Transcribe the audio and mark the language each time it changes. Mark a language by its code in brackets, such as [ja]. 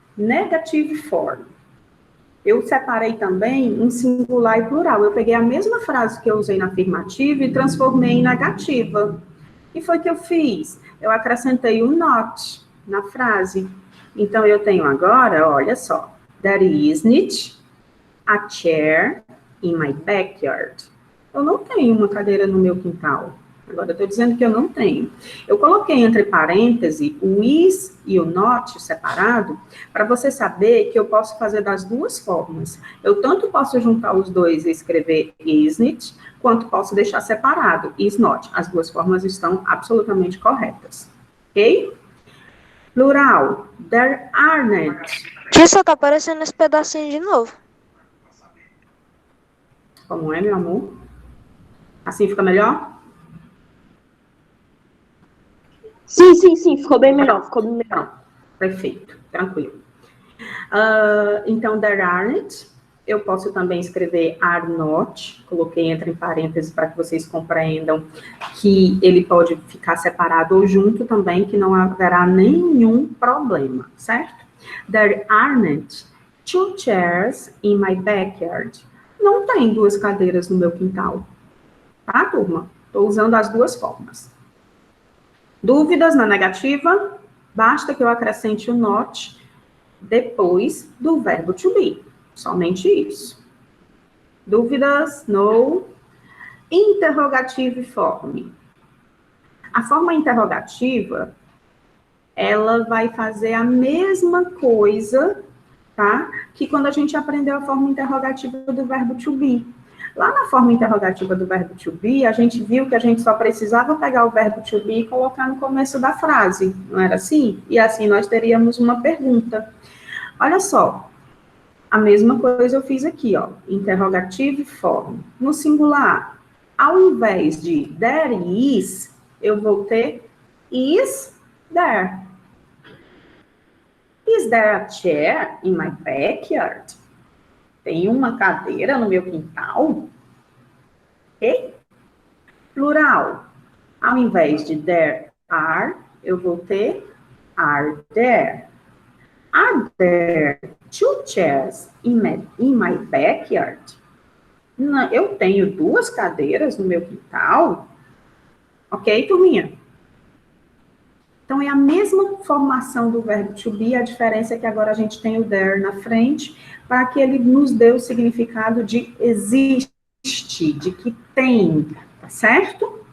[en] Negative form. [pt] Eu separei também em singular e plural. Eu peguei a mesma frase que eu usei na afirmativa e transformei em negativa. E foi o que eu fiz. Eu acrescentei o not na frase. Então, eu tenho agora, olha só. [en] There isn't a chair in my backyard. [pt] Eu não tenho uma cadeira no meu quintal. Agora, eu estou dizendo que eu não tenho. Eu coloquei entre parênteses o is e o not separado, para você saber que eu posso fazer das 2 formas. Eu tanto posso juntar os 2 e escrever isn't, quanto posso deixar separado, is not. As 2 formas estão absolutamente corretas. Ok? Plural, there aren't. Tia, só tá aparecendo esse pedacinho de novo. Como é, meu amor? Assim fica melhor? Sim, ficou bem melhor, Pronto, perfeito, tranquilo. Então, there aren't, eu posso também escrever are not, coloquei entre parênteses para que vocês compreendam que ele pode ficar separado ou junto também, que não haverá nenhum problema, certo? [en] There aren't 2 chairs in my backyard. [pt] Não tem 2 cadeiras no meu quintal, tá, turma? Estou usando as 2 formas. Dúvidas na negativa? Basta que eu acrescente o not depois do verbo to be. Somente isso. Dúvidas? [en] No. Interrogative form. [pt] A forma interrogativa, ela vai fazer a mesma coisa, tá? Que quando a gente aprendeu a forma interrogativa do verbo to be. Lá na forma interrogativa do verbo to be, a gente viu que a gente só precisava pegar o verbo to be e colocar no começo da frase, não era assim? E assim nós teríamos uma pergunta. Olha só, a mesma coisa eu fiz aqui, ó, interrogativo form. No singular, ao invés de there is, eu vou ter is there. [en] Is there a chair in my backyard? [pt] Tem uma cadeira no meu quintal? Ok? Plural. Ao invés de there are, eu vou ter are there. [en] Are there two chairs in my backyard? [pt] Não, eu tenho 2 cadeiras no meu quintal. Ok, turminha? Então, é a mesma formação do verbo to be, a diferença é que agora a gente tem o there na frente, para que ele nos dê o significado de existe, de que tem, tá certo?